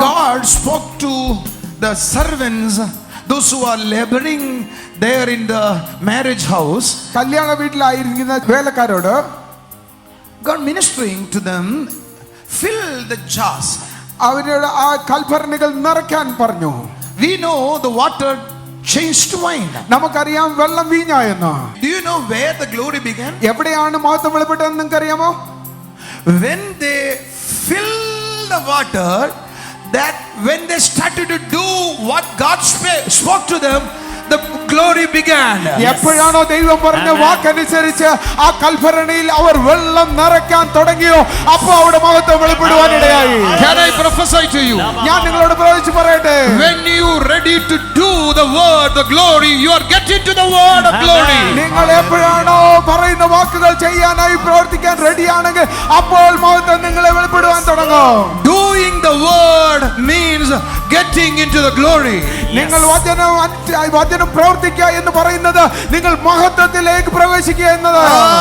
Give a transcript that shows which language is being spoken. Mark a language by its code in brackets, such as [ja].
[en] God spoke to the servants, those who are laboring there in the marriage house. [ml] കല്യാണ വീട്ടിലായിരിക്കുന്ന വേലക്കാരോട് [en] God ministering to them, fill the jars. [ml] അവരുടെ ആ കൽഭരണികൾ നിറയ്ക്കാൻ പറഞ്ഞു. [en] We know the water changed to wine. [ml] നമുക്കറിയാം വെള്ളം വീഞ്ഞായെന്ന്. [en] Do you know where the glory began? [ml] എവിടെയാണ് മഹത്വം വെളിപ്പെട്ടതെന്ന് നിങ്ങൾക്കറിയാമോ? [en] When they filled the water, that when they started to do what God spoke to them, the glory began. [ml] എപ്പോഴാണോ ദൈവം പറഞ്ഞ വാക്കനുസരിച്ച് ആ കൽഭരണിയിൽ അവർ വെള്ളം നിറയ്ക്കാൻ തുടങ്ങിയോ, അപ്പോൾ അവിടെ മഹത്വം വെളിപ്പെടുവാൻ ഇടയായി. [en] Can I prophesy to you? [ml] ഞാൻ നിങ്ങളോട് പ്രവചിച്ചു പറയട്ടെ, [en] when you ready to do the word, the glory, you are getting to the word of glory. [ml] നിങ്ങൾ എപ്പോഴാണോ പറയുന്ന വാക്കുകൾ ചെയ്യാനായി പ്രവർത്തിക്കാൻ റെഡിയാണെങ്കിൽ അപ്പോൾ മഹത്വം നിങ്ങളെ വെളിപ്പെടുവാൻ തുടങ്ങും. [en] Doing the word means getting into the glory. [ml] നിങ്ങൾ വചനം പ്രവർത്തിക്കുക എന്ന് പറയുന്നത് നിങ്ങൾ മഹത്വത്തിലേക്ക് പ്രവേശിക്കുക എന്നതാണ്.